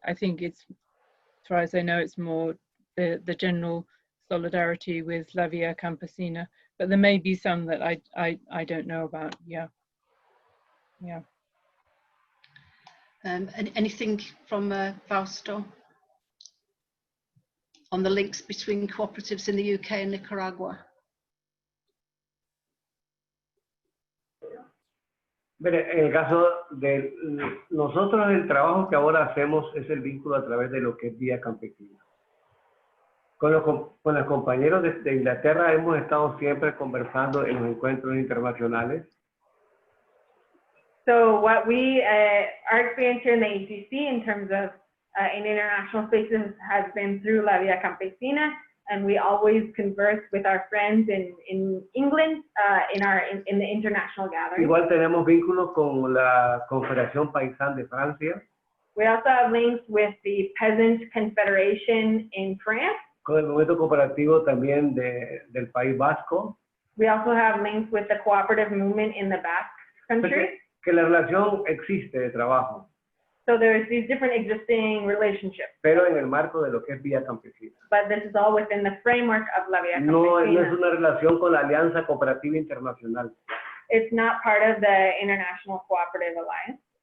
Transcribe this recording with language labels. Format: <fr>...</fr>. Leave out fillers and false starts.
<en>I think it's, as far as I know, it's more the general solidarity with La Via Campesina, but there may be some that I don't know about. Yeah. Anything from Fausto on the links between cooperatives in the UK and Nicaragua?</en> <es>En el caso de nosotros, el trabajo que ahora hacemos es el vínculo a través de lo que es Vía Campesina. Con los compañeros de Inglaterra hemos estado siempre conversando en los encuentros internacionales.</es> <en>So what our experience here in the ACC in terms of in international spaces has been through La Via Campesina, and we always converse with our friends in England in the international gatherings.</en> <es>Igual tenemos vínculos con la Confederación Paisán de Francia.</es> <en>We also have links with the Peasant Confederation in France.</en> <es>Con el movimiento cooperativo también del País Vasco.</es> <en>We also have links with the cooperative movement in the Basque country.</en> <es>Que la relación existe de trabajo.</es> <en>So there's these different existing relationships.</en> <es>Pero en el marco de lo que es Vía Campesina.</es> <en>But this is all within the framework of La Via Campesina.</en> <es>No es una relación con la Alianza Cooperativa Internacional.</es> <en>It's not part of the International Cooperative Alliance.</en>